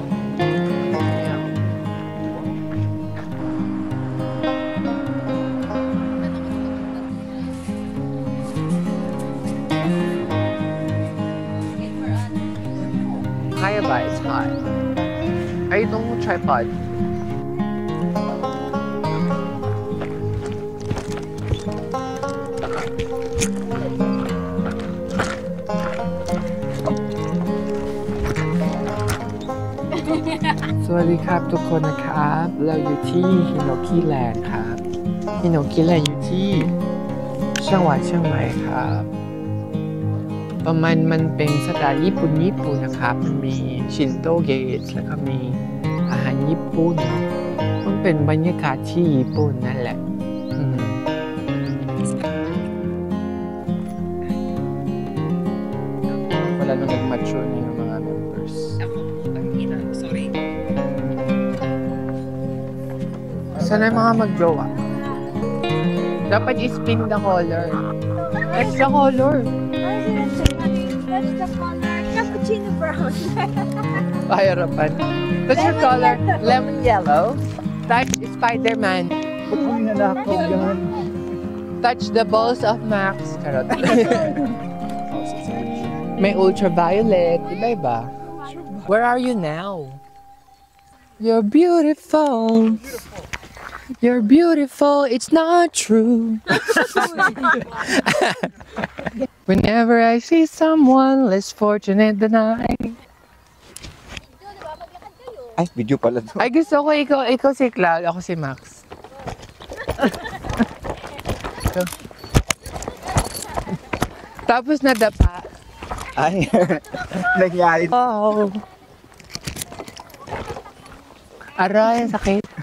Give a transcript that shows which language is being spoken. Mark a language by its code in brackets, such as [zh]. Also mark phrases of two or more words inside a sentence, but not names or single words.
[en] Yeah. [tl] Kaya ba? [en] It's hot. [tl] Ay, itong tripod. [th] สวัสดีครับทุกคนนะครับเราอยู่ที่ฮิโนกิแลนด์ครับฮิโน กิแลนด์อยู่ที่เชียงหวัดเชียงใหม่ครับประมาณมันเป็นสไตล์ญี่ปุ่นนะครับมันมีชินโตเกตแล้วก็มีอาหารญี่ปุ่นมันเป็นบรรยากาศที่ญี่ปุ่นนั่นแหละ [tl] wala na nag-mature na yung mga members. Sana yung mga mag-grow up. Dapat i-spin [en] the color. That's the color. That's the color. Cappuccino brown. Pahirapan. That's your color. Lemon yellow. Touch Spider-Man. Touch the balls of Max. [tl] Charot. May ultraviolet. Iba-iba. [en] Where are you now? You're beautiful. You're beautiful, it's not true. Whenever I see someone less fortunate than I. [tl] Ay, video pala to. Ay, gusto ko ikaw si Cloud, ako si Max. Tapos nadapa. Ay, nangyari. Oh. Aray, sakit.